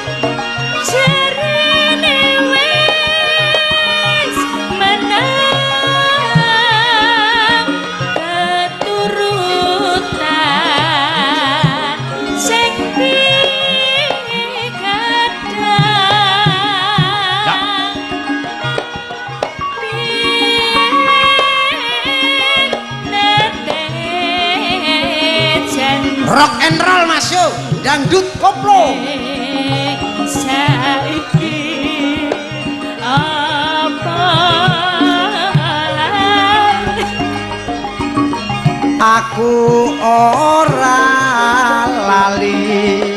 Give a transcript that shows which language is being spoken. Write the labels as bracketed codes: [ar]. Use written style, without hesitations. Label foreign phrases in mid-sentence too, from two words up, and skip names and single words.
[jv] jarene wis menang keturutan sing [en] rock and roll [jv] Mas yo dangdut koplo saiki apa aku ora lali